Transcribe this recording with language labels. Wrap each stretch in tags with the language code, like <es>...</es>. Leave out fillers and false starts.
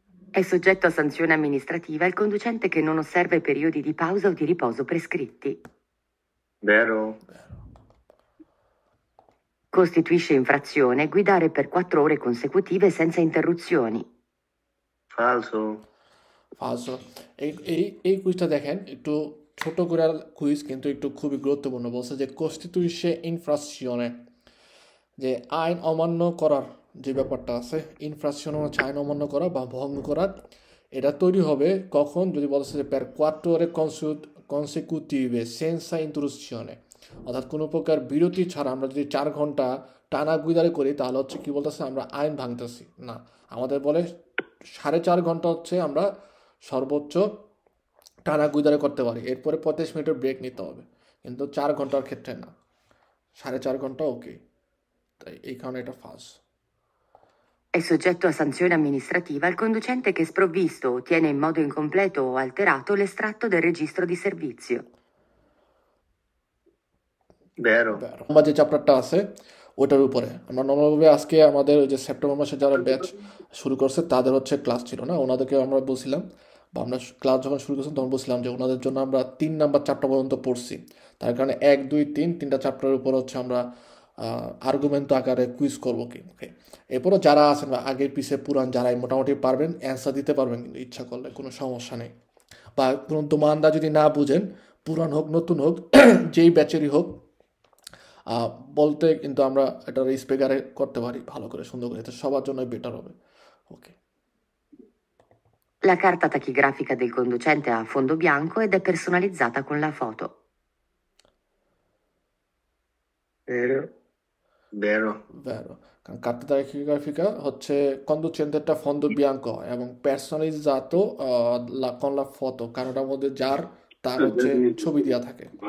<it>È soggetto a sanzione amministrativa il conducente che non osserva i periodi di pausa o di riposo prescritti. Vero. Costituisce infrazione guidare per 4 ore consecutive senza interruzioni. Falso. ফালসো।</it> <bn>এই কুইজটা দেখেন, একটু ছোট করে quiz, কিন্তু একটু খুবই গুরুত্বপূর্ণ। বলছে যে কস্টিটিউশে ইনফ্রাকশনে, যে আইন অমান্য করার যে ব্যাপারটা আছে, ইনফ্রাকশন হচ্ছে আইন অমান্য করা বা ভঙ্গ করা। এটা তৈরি হবে কখন? যদি বলছে যে per 4 ore consecutive senza interruzione, অর্থাৎ কোনো প্রকার বিরতি ছাড়া আমরা যদি 4 ঘন্টা টানা গুইদারি করি, তাহলে হচ্ছে কি বলতেছে, আমরা আইন ভাঙতেছি না। আমাদের বলে 4.5 ঘন্টা হচ্ছে আমরা সর্বোচ্চ টানা গুইদারি করতে পারি, এরপরে 35 মিনিটের ব্রেক নিতে হবে, কিন্তু 4 ঘন্টার ক্ষেত্রে না, 4.5 ঘন্টা ওকে। তাই এই কারণে এটা ফালস।</bn> <it>È soggetto a sanzione amministrativa il conducente che sprovvisto o tiene in modo incompleto o alterato l'estratto del registro di servizio. Vero.</it> <bn>আমার যে চ্যাপ্টারটা আছে ওটার উপরে আমরা নর্মালভাবে আজকে আমাদের ওই যে সেপ্টেম্বর মাসে যারা ব্যাচ শুরু করছে তাদের হচ্ছে ক্লাস ছিল না, ওনাদেরকে আমরা বলছিলাম বা আমরা ক্লাস যখন শুরু করছিলাম তখন বলছিলাম যে ওনাদের জন্য আমরা 3 নাম্বার চ্যাপ্টার পর্যন্ত পড়ছি, তার কারণে 1, 2, 3 তিনটা চ্যাপ্টারের উপর হচ্ছে আমরা আর্গুমেন্ট আকারে কুইজ করবো কি। ওকে, এরপরও যারা আছেন বা আগে পিছে পুরান যারাই মোটামুটি পারবেন অ্যান্সার দিতে পারবেন, কিন্তু ইচ্ছা করলে কোনো সমস্যা নেই। বা কোনো দোমানদা যদি না বুঝেন, পুরান হোক নতুন হোক যেই ব্যাচেরই হোক, বলতে কিন্তু আমরা এটা স্পিকারে করতে পারি ভালো করে সুন্দর করে, এটা সবার জন্য বেটার হবে। ওকে,</bn> <it>La carta tachigrafica del conducente ha fondo bianco ed è personalizzata con la foto. Vero. Vero.</it> <bn>ভেরো, কারণ কার্তা তাকিগ্রাফিকা হচ্ছে কন্ডুচেন্টেরটা ফন্দ বিয়াঙ্কো এবং পার্সোনালিজাতো con la foto, কারণ ওটার মধ্যে যার তার হচ্ছে ছবি দেওয়া থাকে।</bn>